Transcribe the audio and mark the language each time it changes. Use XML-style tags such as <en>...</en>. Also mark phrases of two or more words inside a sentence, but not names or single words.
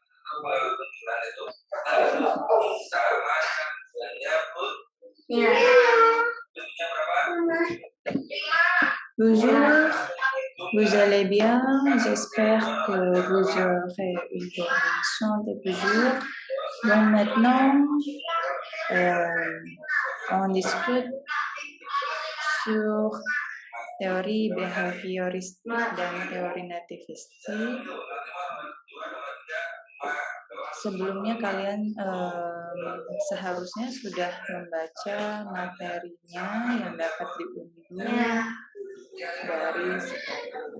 <fr>Bonjour, vous allez bien? J'espère que vous aurez une bonne santé toujours. Donc maintenant, on discute sur</fr> <id>teori behavioristik dan teori nativistik. Sebelumnya kalian seharusnya sudah membaca materinya yang dapat diunduh dari sekarang.</id>